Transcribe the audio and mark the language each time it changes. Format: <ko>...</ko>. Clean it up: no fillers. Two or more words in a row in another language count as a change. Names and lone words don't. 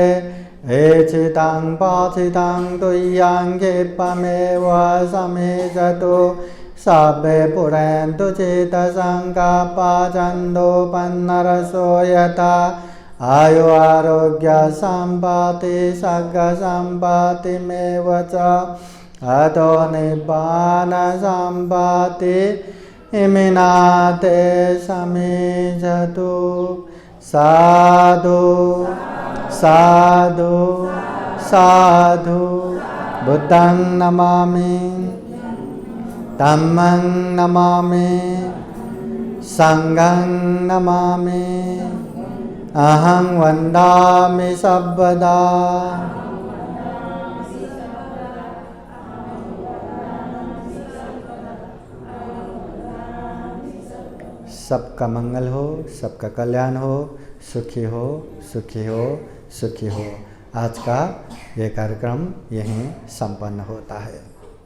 <pi>एचितं पाचितं तुय्यं क्षिप्रमेव समेजतु सर्वे पुरन्तु चेतसङ्कपचन्दोपन्नरसो यथा। आयु आरोग्य सम्पत्ति सद्गसम्पत्तिमेव च अतो निब्बान सम्पत्ति इमिनाते समेजतु। साधु साधु साधु। बुद्धं नमामि, धम्मं नमामि, संघं नमामि, अहं वन्दामि सर्वदा।</pi> <hi>सबका मंगल हो, सबका कल्याण हो, सुखी हो, सुखी हो, सुखी हो। आज का ये कार्यक्रम यहीं संपन्न होता है।</hi>